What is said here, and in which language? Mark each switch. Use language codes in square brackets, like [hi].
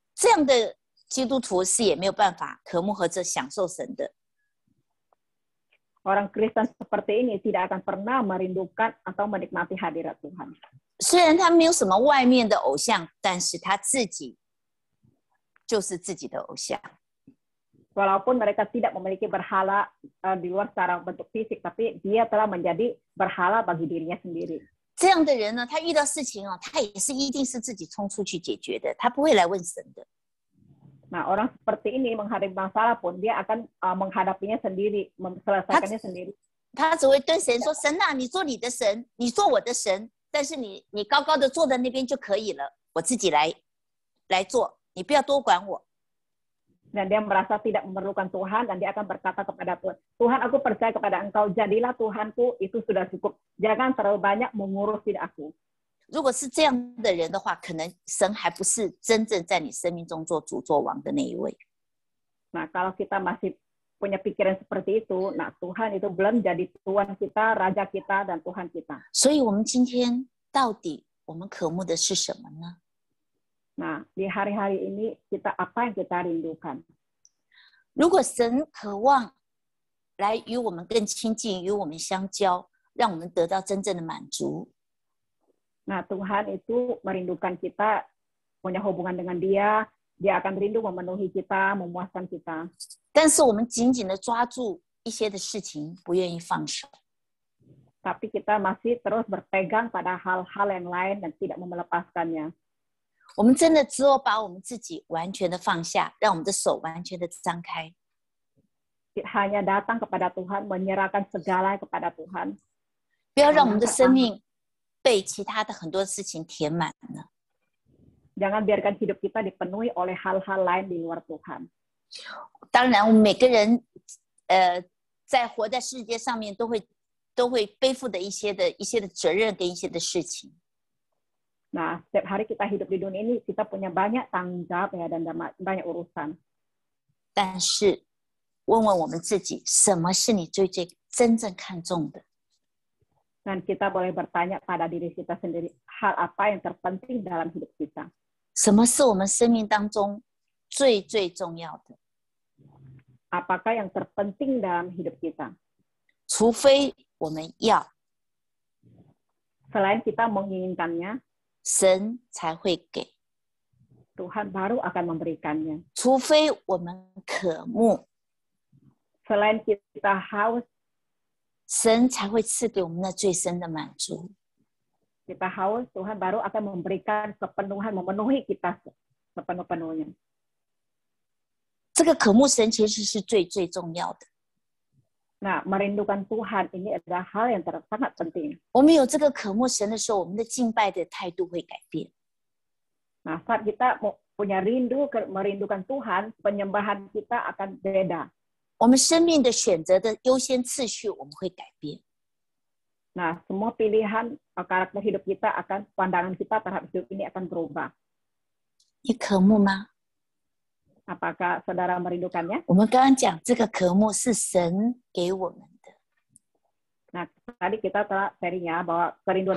[zh] 这样的基督徒是也没有办法渴慕和着享受神的。 [id] Orang Kristen seperti ini tidak akan pernah merindukan atau menikmati hadirat Tuhan. [zh] 虽然他没有什么外面的偶像，但是他自己就是自己的偶像。 [id] Walaupun mereka tidak memiliki berhala di luar secara bentuk fisik, tapi dia telah menjadi berhala bagi dirinya sendiri. [zh] 这样的人呢，他遇到事情哦，他也是一定是自己冲出去解决的，他不会来问神的。 [id] Nah, orang seperti ini menghadapi masalah pun dia akan menghadapinya sendiri, menyelesaikannya sendiri. [zh] 他只会对神说：“神啊，你做你的神，你做我的神，但是你高高的坐在那边就可以了，我自己来做，你不要多管我。” [id] Dan dia merasa tidak memerlukan Tuhan dan dia akan berkata kepada Tuhan, Tuhan aku percaya kepada Engkau, jadilah Tuhanku, itu sudah cukup. Jangan terlalu banyak mengurusi aku. [zh] 如果是这样的人的话，可能神还不是真正在你生命中做主做王的那一位。 [id] Nah, kalau kita masih punya pikiran seperti itu, nah Tuhan itu belum jadi Tuhan kita, Raja kita, dan Tuhan kita. [zh] 所以，我们今天到底我们渴慕的是什么呢？ [id] Nah, di hari-hari ini kita apa yang kita rindukan? [zh] 如果神渴望来与我们更亲近，与我们相交，让我们得到真正的满足。 [id] Nah, Tuhan itu merindukan kita punya hubungan dengan Dia. Dia akan rindu memenuhi kita, memuaskan kita. [zh] 但是我们紧紧的抓住一些的事情，不愿意放手。 [id] Tapi kita masih terus berpegang pada hal-hal yang lain dan tidak melepaskannya. [zh] 我们真的只有把我们自己完全的放下，让我们的手完全的张开。 [id] Hanya datang kepada Tuhan, menyerahkan segala kepada Tuhan. [zh] 不要让我们的生命被其他的很多事情填满了。 [id] Jangan biarkan hidup kita dipenuhi oleh hal-hal lain di luar Tuhan. [zh] 当然，我们每个人，在活在世界上面都会背负的一些的责任跟一些的事情。 [id] Nah, setiap hari kita hidup di dunia ini, kita punya banyak tanggung jawab ya dan banyak urusan. [zh] 但是，问问我们自己，什么是你最真正看重的？ [id] Dan kita boleh bertanya pada diri kita sendiri, hal apa yang terpenting dalam hidup kita? [zh] 什么是我们生命当中最重要的？ [id] Apakah yang terpenting dalam hidup kita? [zh] 除非我们要， [id] Selain kita menginginkannya, [zh] 神才会给。 [id] Tuhan baru akan memberikannya. [zh] 除非我们渴慕， [id] Selain kita haus, [zh] 神才会赐给我们那最深的满足。 [id] kita haus, Tuhan baru akan memberikan kepenuhan, memenuhi kita sepenuh-penuhnya. [zh] 这个渴慕神其实是最重要的。 [id] Nah, merindukan Tuhan ini adalah hal yang sangat penting. [zh] 我们有这个渴慕神的时候，我们的敬拜的态度会改变。 [id] Nah, saat kita punya merindukan Tuhan, penyembahan kita akan beda. [zh] 我们生命的选择的优先次序我们会改变。 [id] Nah, semua pilihan karakter hidup kita akan, pandangan kita terhadap hidup ini akan berubah. [zh] 你渴慕吗？ [id] Apakah saudara merindukannya? [zh] 我们刚刚讲这个渴慕是神给我们的。 [id] Nah, tadi kita telah sharingnya bahwa kerinduan